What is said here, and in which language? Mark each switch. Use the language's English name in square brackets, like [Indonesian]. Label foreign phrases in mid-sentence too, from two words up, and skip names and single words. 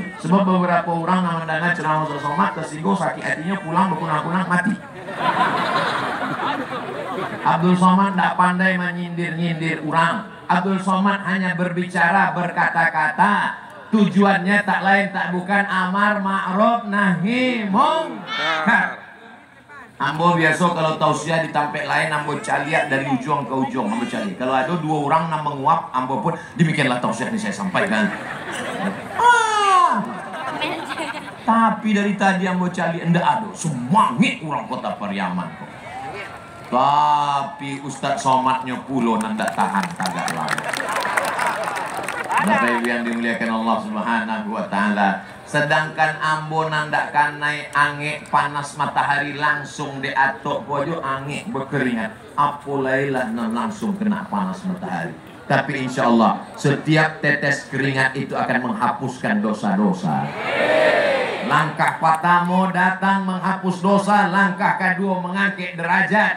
[Indonesian] Sebab beberapa orang mandanga ceramah Ustadz Somad tersinggung, sakit hatinya, pulang berkunang-kunang mati. Abdul Somad tidak pandai menyindir-nyindir orang. Abdul Somad hanya berbicara, berkata-kata. Tujuannya tak lain tak bukan [Arabic] أمر معروف نهي منكر. [Minangkabau] Ambo biasa kalau tausiah ditampek lain, ambo caliak dari ujung ke ujung, ambo caliak. [Indonesian] Kalau ada dua orang yang menguap, ambo pun demikianlah tausiah ini saya sampaikan. Tapi dari tadi ambo caliak, ndak ada semangit orang kota Pariaman kok. [Minangkabau] Tapi Ustadz Somadnya pulo ndak tahan kagak lama. [Indonesian] Bapak Ibu yang dimuliakan Allah [Arabic] سبحانه وتعالى, [Minangkabau] sedangkan ambo nandak kanai ange panas matahari langsung diatok pojok ange berkeringat, apolailah langsung kena panas matahari. [Indonesian] Tapi [Arabic] إن شاء الله [Indonesian] setiap tetes keringat itu akan menghapuskan dosa-dosa. Langkah pertama datang menghapus dosa, langkah kedua mengangkat derajat.